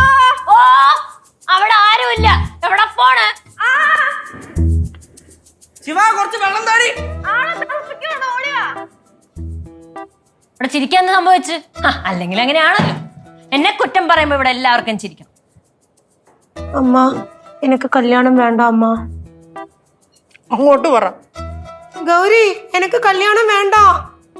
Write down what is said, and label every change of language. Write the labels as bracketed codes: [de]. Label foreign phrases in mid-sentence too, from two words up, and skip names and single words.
[ml] ഓ, അവിടെ ആരുമില്ല. എവിടെ പോണ്? ശിവ, കുറച്ച് വെള്ളം താടി. ഇവിടെ ചിരിക്കാൻ എന്ത് സംഭവിച്ചു? അല്ലെങ്കിൽ അങ്ങനെയാണല്ലോ, എന്നെ കുറ്റം പറയുമ്പോ ഇവിടെ എല്ലാവർക്കും ചിരിക്കും. [ta] அம்மா, எனக்கு கல்யாணம் வேண்டாம் அம்மா. [ml] അങ്ങോട്ട് പറ. [ta] கௌரி, எனக்கு கல்யாணம் வேண்டாம்.